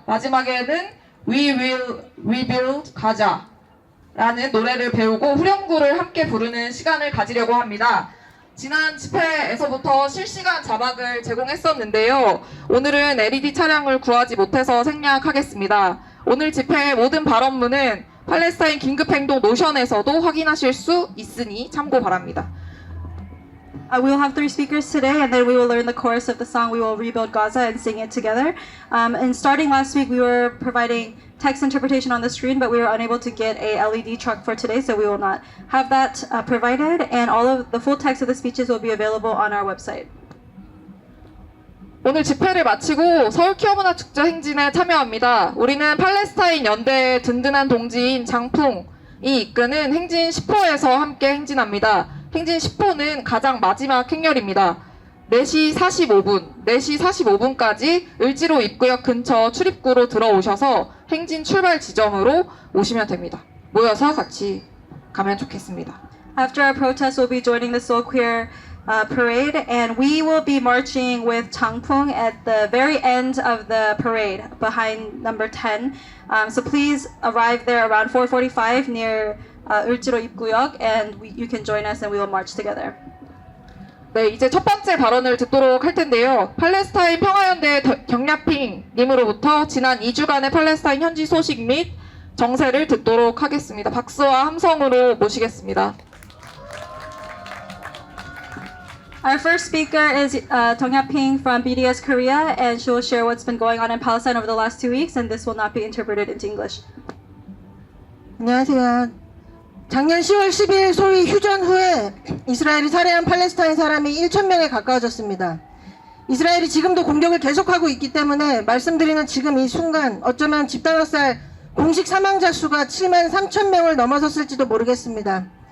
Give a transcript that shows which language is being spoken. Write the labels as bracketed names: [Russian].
[Korean] 마지막에는 We will rebuild Gaza 라는 노래를 배우고 후렴구를 함께 부르는 시간을 가지려고 합니다. 지난 집회에서부터 실시간 자막을 제공했었는데요. 오늘은 LED 차량을 구하지 못해서 생략하겠습니다. 오늘 집회의 모든 발언문은 팔레스타인 긴급행동 노션에서도 확인하실 수 있으니 참고 바랍니다. [English] We will have 3 speakers today, and then we will learn the chorus of the song We Will Rebuild Gaza and sing it together. And starting last week, we were providing text interpretation on the screen, but we were unable to get a LED truck for today, so we will not have that provided. And all of the full text of the speeches will be available on our website. [Korean] 오늘 집회를 마치고 서울 퀴어문화축제 행진에 참여합니다. 우리는 팔레스타인 연대의 든든한 동지인 장풍이 이끄는 행진 10호에서 함께 행진합니다. 행진 10호는 가장 마지막 행렬입니다. 4시 45분까지 을지로 입구역 근처 출입구로 들어오셔서 행진 출발 지점으로 오시면 됩니다. 모여서 같이 가면 좋겠습니다. [English] After our protest, we'll be joining the Seoul Queer parade, and we will be marching with Changpung at the very end of the parade, behind number 10. So please arrive there around 4:45 near 을지로 입구역, and you can join us and we will march together. [Korean] 네, 이제 첫 번째 발언을 듣도록 할 텐데요. 팔레스타인 평화연대 경야핑 님으로부터 지난 2주간의 팔레스타인 현지 소식 및 정세를 듣도록 하겠습니다. 박수와 함성으로 모시겠습니다. [English] Our first speaker is Dong Ya-ping from BDS Korea, and she will share what's been going on in Palestine over the last 2 weeks, and this will not be interpreted into English. [Korean] 안녕하세요. 작년 10월 10일 소위 휴전 후에 이스라엘이 살해한 팔레스타인 사람이 1,000명에 가까워졌습니다. 이스라엘이 지금도 공격을 계속하고 있기 때문에 말씀드리는 지금 이 순간 어쩌면 집단학살 공식 사망자 수가 7만 3천 명을 넘어섰을지도 모르겠습니다.